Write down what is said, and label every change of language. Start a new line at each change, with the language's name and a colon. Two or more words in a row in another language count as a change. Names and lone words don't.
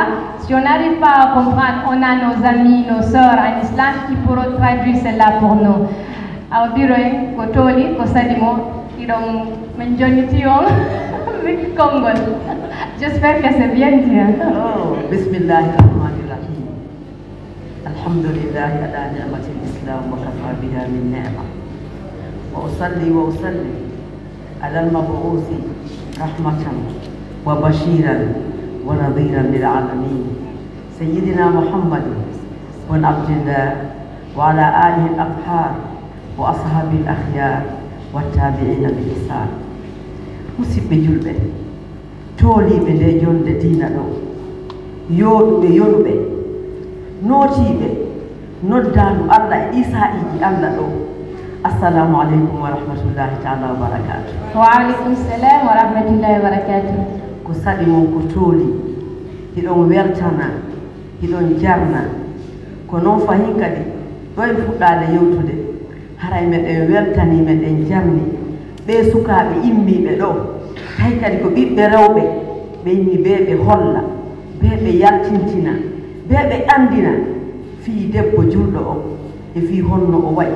French: Si on n'arrive pas à comprendre, on a nos amis, nos sœurs en islam qui pourront traduire cela pour nous. Alors, dire que Toli, que Sadimo, ils ont mentionné avec Congo. J'espère que c'est bien dit.
Arabic: Oh, Bismillahirrahmanirrahim. الحمد لله على نعمة الإسلام وكفى بها من نعمة. وأصلي على المبعوث رحمة وبشيرا ونذيرا للعالمين. سيدنا محمد وعبد الله وعلى آله الأطهار وأصحابه الأخيار والتابعين بإحسان.
Fula: Musibbe julbe tooliɓe nde jonde diina ɗo yooɗuɓe yonuɓe nootiɓe noddandu Allah e isa'iji Allah ɗo.
Arabic: السلام عليكم ورحمة الله تعالى وبركاته. وعليكم السلام ورحمة الله وبركاته.
Fula: Ko saɗi mon ko tooli hiɗon weltana hiɗon jarna ko noon fahin kadi ɗo e fuɗɗade yewtude haray meɗen weltani meɗen jarni ɓe sukaɓe immiɓe ɗo hay kadi ko ɓiɓɓe rewɓe ɓe yimmi ɓe ɓe holla ɓe ɓe yaltintina ɓe ɓe andina fii debbo julɗo o e fii honno o waɗta